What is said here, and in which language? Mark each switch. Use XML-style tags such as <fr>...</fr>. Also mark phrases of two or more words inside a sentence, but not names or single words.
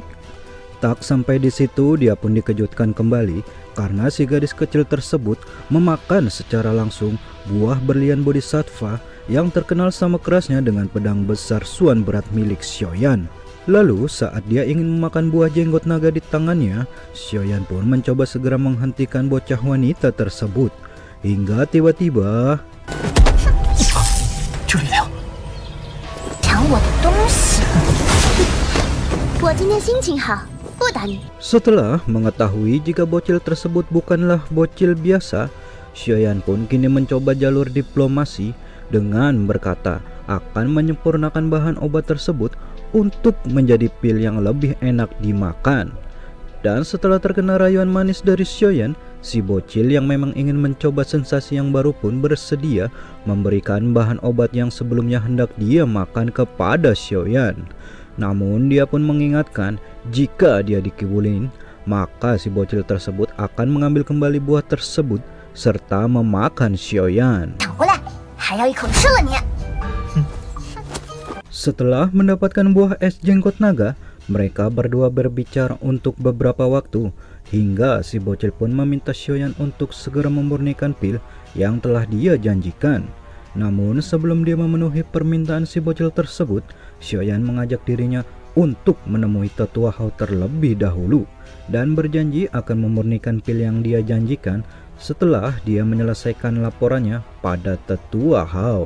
<id>Tak sampai di situ, dia pun dikejutkan kembali karena si gadis kecil tersebut memakan secara langsung buah berlian bodhisattva yang terkenal sama kerasnya dengan pedang besar Suan berat milik Xiaoyan. Lalu saat dia ingin memakan buah jenggot naga di tangannya, Xiaoyan pun mencoba segera menghentikan bocah wanita tersebut. Hingga tiba-tiba 就李亮，</id> <zh>抢我的东西！我今天心情好，不打你。</zh> <id>setelah mengetahui jika bocil tersebut bukanlah bocil biasa, Xiaoyan pun kini mencoba jalur diplomasi dengan berkata akan menyempurnakan bahan obat tersebut untuk menjadi pil yang lebih enak dimakan. Dan setelah terkena rayuan manis dari Xiaoyan, si bocil yang memang ingin mencoba sensasi yang baru pun bersedia memberikan bahan obat yang sebelumnya hendak dia makan kepada Xiaoyan. Namun dia pun mengingatkan jika dia dikibulin, maka si bocil tersebut akan mengambil kembali buah tersebut serta memakan Xiaoyan.</id> <zh>抢回来，还要一口吃了你！</zh> <id>Setelah mendapatkan buah es jenggot naga, mereka berdua berbicara untuk beberapa waktu hingga si bocil pun meminta Xiaoyan untuk segera memurnikan pil yang telah dia janjikan. Namun sebelum dia memenuhi permintaan si bocil tersebut, Xiaoyan mengajak dirinya untuk menemui tetua Hao terlebih dahulu dan berjanji akan memurnikan pil yang dia janjikan setelah dia menyelesaikan laporannya pada tetua Hao.</id>